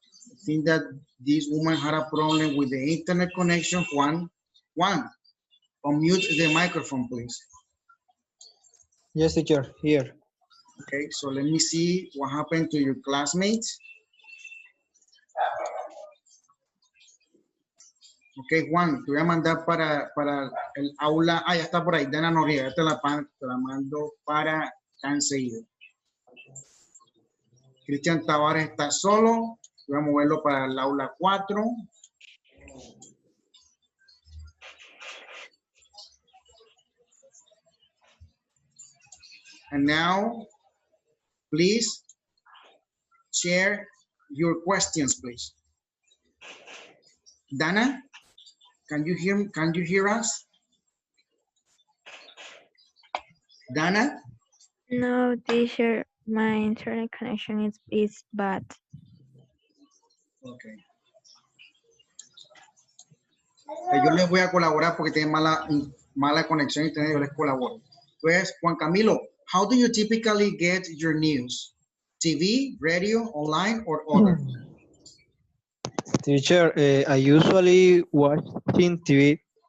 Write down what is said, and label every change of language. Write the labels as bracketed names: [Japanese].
[English] I think that this woman had a problem with the internet connection. Juan, unmute the microphone, please. Yes, teacher, here. Okay, so let me see what happened to your classmates. [Spanish] Ok, Juan, te voy a mandar para el aula. Ah, ya está por ahí, Dana Noriega. Te la mando para acá enseguida. Cristian Tavares está solo. Voy a moverlo para el aula 4. [English] And now, please share your questions, please. Dana, can you hear us? Dana? No, teacher, my internet connection is bad. Okay. [Spanish] Yo les voy a colaborar porque tienen mala conexión a internet, yo les colaboro. [English] Pues, Juan Camilo, how do you typically get your news? TV, radio, online, or other? Teacher, I usually watching TV.